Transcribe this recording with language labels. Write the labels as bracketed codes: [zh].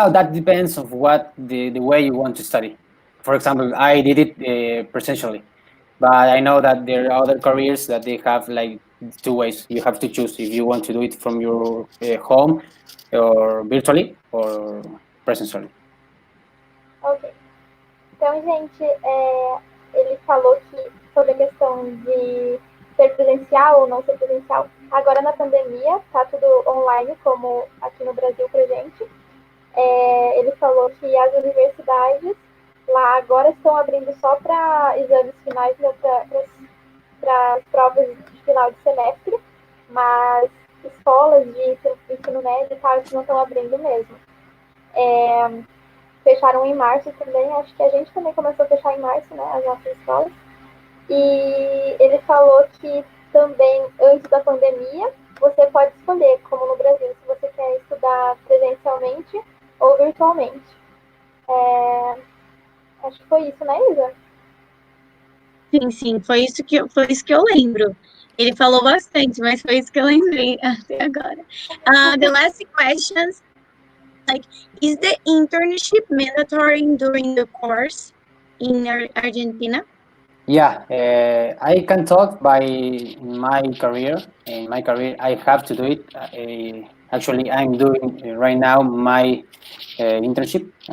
[en] That depends of what the way you want to study. For example, I did it presentially, but I know that there are other careers that they have like two ways. You have to choose if you want to do it from your home or virtually or presentially. Ok. [pt] Então, gente, ele falou que sobre a questão de ser presencial ou não ser presencial, agora na pandemia tá tudo online, como aqui no Brasil pra gente. Ele falou que as universidades lá agora estão abrindo só para exames finais, né, para as provas de final de semestre, mas escolas de ensino médio e tal, eles não estão abrindo mesmo. Fecharam em março também, acho que a gente também começou a fechar em março, né, as nossas escolas. E ele falou que também, antes da pandemia, você pode escolher, como no Brasil, se você quer estudar presencialmente ou virtualmente. Acho que foi isso, né, Isa? Sim, foi isso que eu lembro. Ele falou bastante, mas foi isso que eu lembrei até agora. [en] The last questions, like, is the internship mandatory during the course in Argentina? Yeah, I can talk by my career. In my career, I have to do it. Actually, I'm doing right now my internship.